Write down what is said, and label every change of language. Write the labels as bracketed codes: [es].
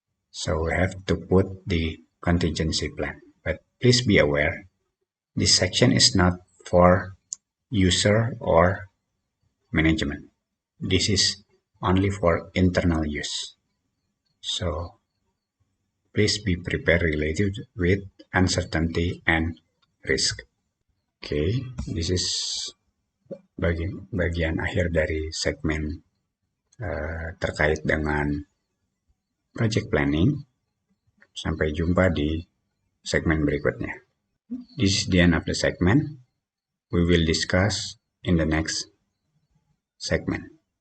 [en] So we have to put the contingency plan. But please be aware, this section is not for user or management. This is only for internal use. So please be prepared related with uncertainty and risk. [id] Oke, [en] this is [id] bagian akhir dari segmen terkait dengan project planning. Sampai jumpa di segmen berikutnya. [en] This is the end of the segment. We will discuss in the next segment.